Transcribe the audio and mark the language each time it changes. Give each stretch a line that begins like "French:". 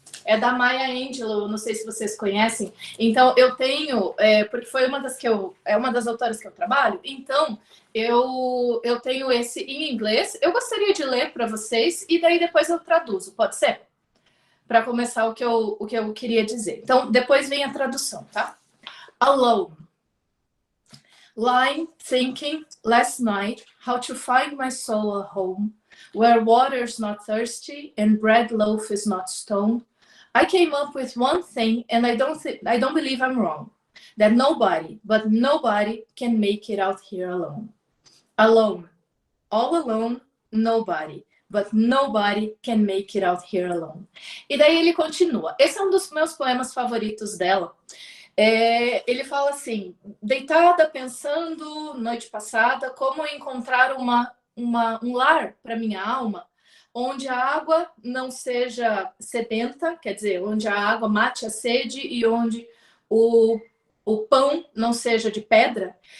Portuguese: É da Maya Angelou, não sei se vocês conhecem. Então, eu tenho, porque foi uma das autoras que eu trabalho, então eu tenho esse em inglês. Eu gostaria de ler para vocês e daí depois eu traduzo, pode ser? Para começar o que eu queria dizer. Então, depois vem a tradução, tá?
English: Alone. Lying, thinking, last night, how to find my soul a home, where water's not thirsty and bread loaf is not stone. I came up with one thing, and I don't believe I'm wrong, that nobody can make it out here alone. Alone. All alone, nobody. But nobody can make it out here alone.
Portuguese: E daí ele continua. Esse é um dos meus poemas favoritos dela. Ele fala assim: deitada pensando noite passada como encontrar um lar para minha alma, onde a água não seja sedenta, quer dizer, onde a água mate a sede e onde o pão não seja de pedra.